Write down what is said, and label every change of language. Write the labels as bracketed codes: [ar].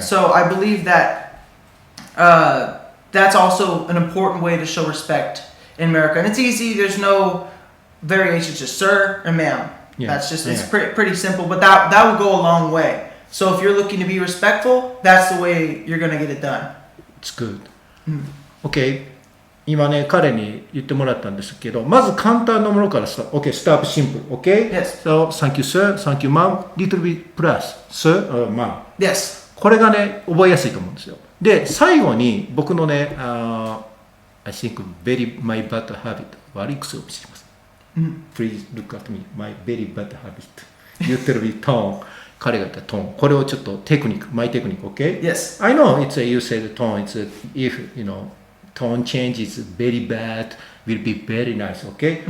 [en] So I believe that that's also an important way to show respect in America. And it's easy. There's no variations, just sir and ma'am. Yeah. That's just, it's pretty simple, but that will go a long way. So if you're looking to be respectful, that's the way you're going to get it done. It's good. Okay. [ja] 今ね、彼に言ってもらったんですけど、まず簡単なものから [en] OK, start simple, OK? Yes. So, thank you, sir, thank you, ma'am, little bit plus, sir, ma'am. Yes. [ja] これがね、覚えやすいと思うんですよ。で、最後に僕のね、 [en] I think very my bad habit [ja] 悪い癖を知ります。 [en] Please look at me, my very bad habit [ja] 言ってるトーン、彼が言ったトーン、これをちょっとテクニック、 [en] my technique, OK? Yes. I know it's you said tone, it's if, tone change is very bad, will be very nice, okay?